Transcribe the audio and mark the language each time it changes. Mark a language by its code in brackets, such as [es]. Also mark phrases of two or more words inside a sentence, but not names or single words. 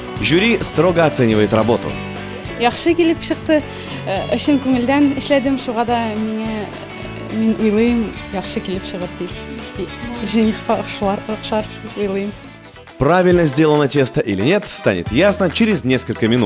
[ru] Жюри строго оценивает работу. [tt] Яхшы килеп чыкты. Эшен күңелдән эшләдем, шуга да мин уйлыйм, яхшы килеп чыгып дип. Женихка охшар дип уйлыйм. [ru] Правильно сделано тесто или нет, станет ясно через несколько минут.